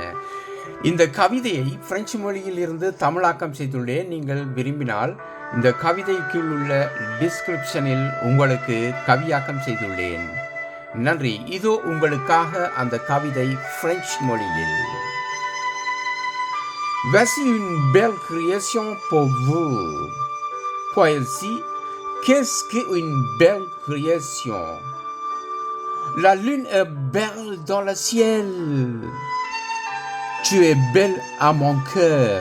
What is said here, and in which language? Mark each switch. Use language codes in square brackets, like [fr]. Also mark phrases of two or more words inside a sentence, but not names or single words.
[ta] இந்த கவிதையை பிரெஞ்சு மொழியில் இருந்து தமிழாக்கம் செய்துள்ளேன். நீங்கள் விரும்பினால் இந்த கவிதைக்கு உள்ள டிஸ்கிரிப்ஷனில் உங்களுக்கு கவியாக்கம் செய்துள்ளேன். நன்றி. இதோ உங்களுக்காக அந்த கவிதை பிரெஞ்சு மொழியில். [fr] Voici une belle création pour vous. Poésie, qu'est-ce qu'une belle création? La lune est belle dans le ciel. Tu es belle à mon cœur.